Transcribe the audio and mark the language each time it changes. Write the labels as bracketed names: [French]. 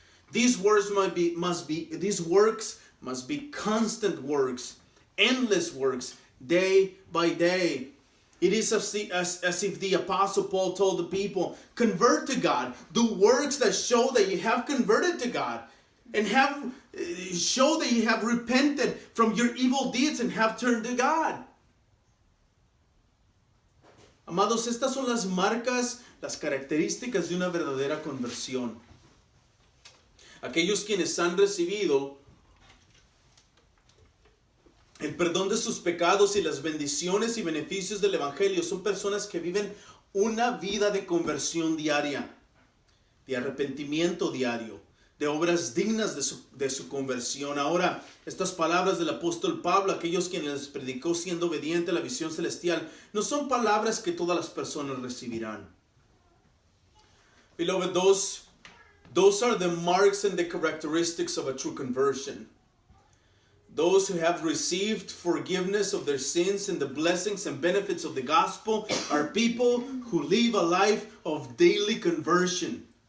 [English] These works must be constant works, endless works, day by day. It is as if the Apostle Paul told the people, convert to God, do works that show that you have converted to God, and show that you have repented from your evil deeds and have turned to God. [Spanish] Amados, estas son las marcas, las características de una verdadera conversión. Aquellos quienes han recibido el perdón de sus pecados y las bendiciones y beneficios del Evangelio son personas que viven una vida de conversión diaria, de arrepentimiento diario, de obras dignas de su conversión. Ahora, estas palabras del apóstol Pablo, aquellos quienes les predicó siendo obediente a la visión celestial, no son palabras que todas las personas recibirán. [English] Beloved, those are the marks and the characteristics of a true conversion. Those who have received forgiveness of their sins and the blessings and benefits of the gospel are people who live a life of daily conversion.